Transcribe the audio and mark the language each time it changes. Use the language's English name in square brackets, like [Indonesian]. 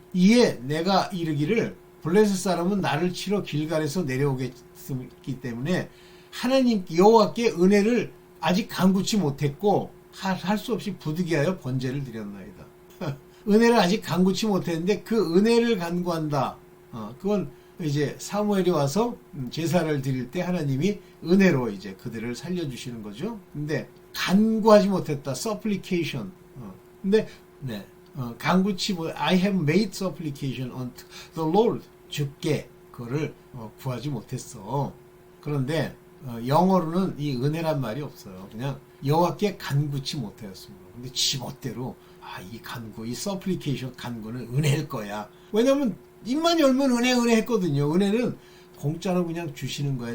[Korean] 이에 내가 이르기를 블레셋 사람은 나를 치러 길갈에서 내려오겠기 때문에 하나님 여호와께 은혜를 아직 간구치 못했고 할 수 없이 부득이하여 번제를 드렸나이다. 은혜를 아직 간구치 못했는데 그 은혜를 간구한다. 그건 이제 사무엘이 와서 제사를 드릴 때 하나님이 은혜로 이제 그들을 살려주시는 거죠. 근데 간구하지 못했다. supplication. 근데 네. [English] 간구치 I have made supplication unto the Lord. [Korean] 주께 그거를 구하지 못했어. 그런데 영어로는 이 은혜란 말이 없어요. 그냥 여호와께 간구치 못하였습니다. 근데 지멋대로 이 간구, 이 supplication 간구는 은혜일 거야. 왜냐면 입만 열면 은혜 했거든요. 은혜는 공짜로 그냥 주시는 거야.